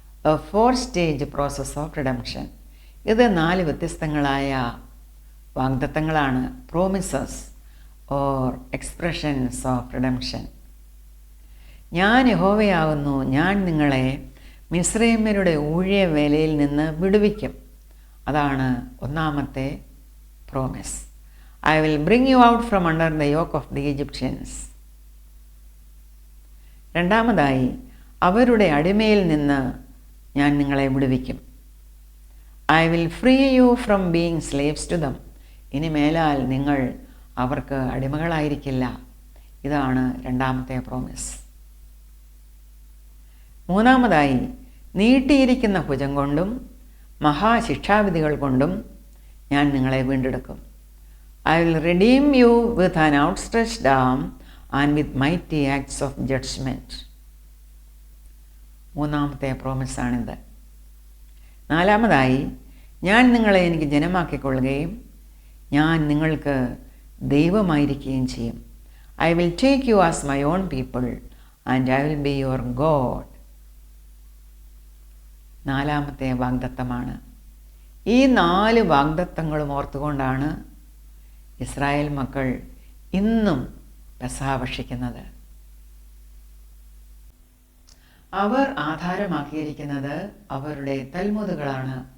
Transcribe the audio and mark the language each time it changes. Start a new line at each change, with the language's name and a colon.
English: A four stage process of redemption.
Malayalam: ഇത് 4 വ്യത്യസ്തങ്ങളായ വാഗ്ദത്തങ്ങളാണ്,
English: Promises or expressions of redemption.
Malayalam: ഞാൻ യഹോവയാകുന്നു, ഞാൻ നിങ്ങളെ മിസ്രയീമ്യരുടെ ഊഴിയവേലയിൽ നിന്ന് വിടുവിക്കും. അതാണ് ഒന്നാമത്തെ promise.
English: I will bring you out from under the yoke of the Egyptians.
Malayalam: രണ്ടാമതായി, അവരുടെ അടിമയിൽ നിന്ന് ഞാൻ നിങ്ങളെ വിടുവിക്കും.
English: I will free you from being slaves to them.
Malayalam: ഇനി മേലാൽ നിങ്ങൾ അവർക്ക് അടിമകളായിരിക്കില്ല. ഇതാണ് രണ്ടാമത്തെ പ്രോമിസ്. മൂന്നാമതായി, നീട്ടിയിരിക്കുന്ന ഭുജം കൊണ്ടും മഹാശിക്ഷാവിധികൾ കൊണ്ടും ഞാൻ നിങ്ങളെ വീണ്ടെടുക്കും.
English: I will redeem you with an outstretched arm and with mighty acts of judgment.
Malayalam: മൂന്നാമത്തെ പ്രോമിസാണിത്. നാലാമതായി, ഞാൻ നിങ്ങളെ എനിക്ക് ജനമാക്കിക്കൊള്ളുകയും ഞാൻ നിങ്ങൾക്ക് ദൈവമായിരിക്കുകയും ചെയ്യും.
English: I will take you as my own people and I will be your God.
Malayalam: നാലാമത്തെ വാഗ്ദത്തമാണ്. ഈ 4 വാഗ്ദത്തങ്ങളും ഓർത്തുകൊണ്ടാണ് ഇസ്രായേൽ മക്കൾ ഇന്നും പെസഹ ഭക്ഷിക്കുന്നത്. അവർ ആധാരമാക്കിയിരിക്കുന്നത് അവരുടെ തൽമുദുകളാണ്.